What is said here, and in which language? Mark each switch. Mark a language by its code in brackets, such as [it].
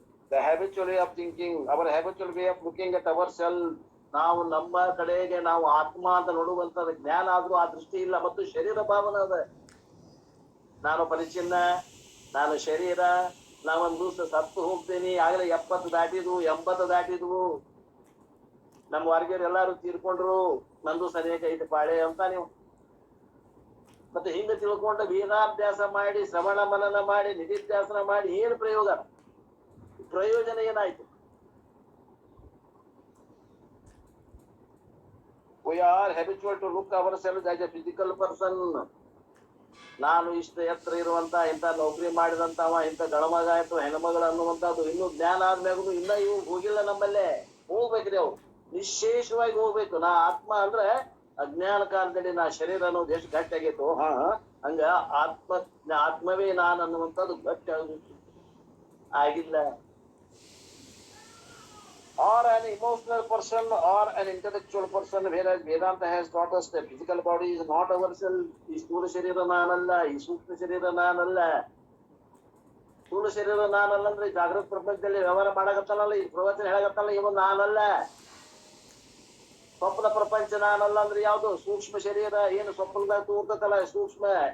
[en] The habitual way of thinking, our habitual way of looking at ourselves. [kn] ನಾವು ನಮ್ಮ ಕಡೆಗೆ ನಾವು ಆತ್ಮ ಅಂತ ನೋಡುವಂತ ಜ್ಞಾನ ಆದ್ರೂ ಆ ದೃಷ್ಟಿ ಇಲ್ಲ. ಮತ್ತು ಶರೀರ ಭಾವನೆ ಅದ. ನಾನು ಪರಿಚಿನ್ನ, ನಾನು ಶರೀರ, ನಾವೊಂದು ದಿವಸ ಸತ್ತು ಹೋಗ್ತೇನೆ. ಆಗಲೇ 70 ದಾಟಿದ್ವು, 80 ದಾಟಿದ್ವು, ನಮ್ಮ ವರ್ಗೀಯರು ಎಲ್ಲಾರು ತೀರ್ಕೊಂಡ್ರು, ನಂದು ಸರಿಯಾಗಿ ಐದು ಪಾಳೆ ಅಂತ ನೀವು ಮತ್ತೆ ಹಿಂಗ ತಿಳ್ಕೊಂಡು ವೇದಾಭ್ಯಾಸ ಮಾಡಿ ಶ್ರವಣ ಮನನ ಮಾಡಿ ನಿಧಿಧ್ಯಾಸನ ಮಾಡಿ ಏನು ಪ್ರಯೋಜನ ಏನಾಯ್ತು? [en] We are habitual to look ourselves as a physical person. [kn] ನಾನು ಇಷ್ಟ ಎತ್ತರ ಇರುವಂತ, ಇಂಥ ನೌಕರಿ ಮಾಡಿದಂತವ, ಇಂಥ ಗಣಮಗ ಆಯ್ತು ಹೆಣ್ಮಗಳು ಅನ್ನುವಂಥದ್ದು ಇನ್ನೂ ಜ್ಞಾನ ಆದ್ಮ್ಯಾಗೂ ಇನ್ನ ಇವು ಹೋಗಿಲ್ಲ. ನಮ್ಮಲ್ಲೇ ಹೋಗ್ಬೇಕ್ರಿ, ಅವ್ರು ವಿಶೇಷವಾಗಿ ಹೋಗ್ಬೇಕು. ನಾ ಆತ್ಮ ಅಂದ್ರೆ ಅಜ್ಞಾನ ಕಾಲದಲ್ಲಿ ನಾ ಶರೀರ ಅನ್ನೋದು ಎಷ್ಟು ಗಟ್ಟಿ ಆಗೈತು, ಹಂಗ ಆತ್ಮವೇ ನಾನು ಅನ್ನುವಂಥದ್ದು ಗಟ್ಟಿ ಆಗಿಲ್ಲ. [en] Or an emotional person or an intellectual person, whereas Vedanta has taught us that physical body is not ourselves. [kn] ಈ ಸ್ಥೂಲ ಶರೀರ ನಾನಲ್ಲ, ಈ ಸೂಕ್ಷ್ಮ ಶರೀರ ನಾನಲ್ಲ. ಸ್ಥೂಲ ಶರೀರ ನಾನಲ್ಲ ಅಂದ್ರೆ ಜಾಗೃತ ಪ್ರಪಂಚದಲ್ಲಿ ವ್ಯವಹಾರ ಮಾಡಕತ್ತಲ್ಲ, ಈ ಪ್ರವಚನ ಹೇಳಕತ್ತಲ್ಲ, ಇವನು ನಾನಲ್ಲ. ಸ್ವಪ್ನ ಪ್ರಪಂಚ ನಾನಲ್ಲ ಅಂದ್ರೆ ಯಾವ್ದು? ಸೂಕ್ಷ್ಮ ಶರೀರ. ಏನು ಸ್ವಪ್ನದಾಗ ತೂರ್ತಲ್ಲ ಸೂಕ್ಷ್ಮ.